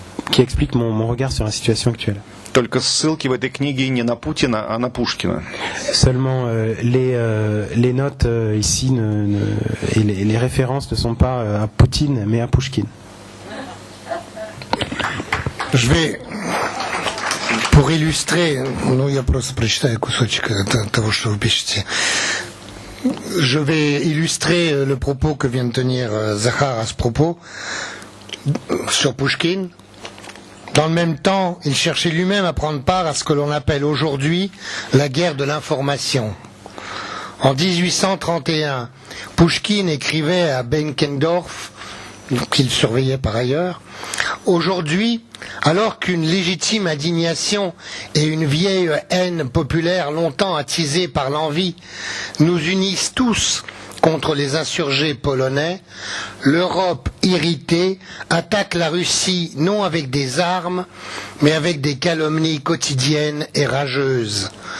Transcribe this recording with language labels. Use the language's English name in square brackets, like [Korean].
[French] qui explique mon regard sur la situation actuelle. [Russian] Только ссылки в этой книге не на Путина, а на Пушкина. [French] Seulement les notes ici et les références ne sont pas à Poutine mais à Pushkin. Je vais, pour illustrer, [Russian] ну я просто прочитаю кусочек того, что вы пишете. [French] Je vais illustrer le propos que vient de tenir Zahar à ce propos sur Pushkin. Dans le même temps, il cherchait lui-même à prendre part à ce que l'on appelle aujourd'hui la guerre de l'information. En 1831, Pushkin écrivait à Benkendorf, qu'il surveillait par ailleurs, « Aujourd'hui, alors qu'une légitime indignation et une vieille haine populaire longtemps attisée par l'envie nous unissent tous contre les insurgés polonais, l'Europe irritée attaque la Russie non avec des armes, mais avec des calomnies quotidiennes et rageuses.